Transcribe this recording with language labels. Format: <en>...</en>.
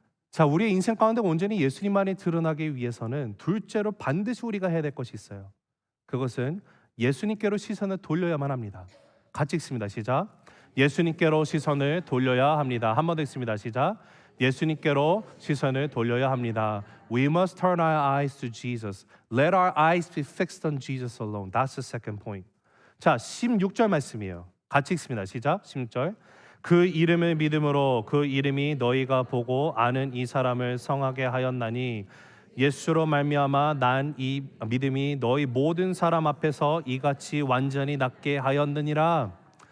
<ko>자, 우리의 인생 가운데 온전히 예수님만이 드러나기 위해서는 둘째로 반드시 우리가 해야 될 것이 있어요. 그것은 예수님께로 시선을 돌려야만 합니다. 같이 읽습니다. 시작. 예수님께로 시선을 돌려야 합니다. 한 번 더 읽습니다. 시작. 예수님께로 시선을 돌려야 합니다.</ko> <en>We must turn our eyes to Jesus. Let our eyes be fixed on Jesus alone. That's the second point.</en> <ko>자, 16절 말씀이에요. 같이 읽습니다. 시작. 16절. 그 이름을 믿음으로 그 이름이 너희가 보고 아는 이 사람을 성하게 하였나니 예수로 말미암아 난 이 믿음이 너희 모든 사람 앞에서 이같이 완전히 낫게 하였느니라.</ko>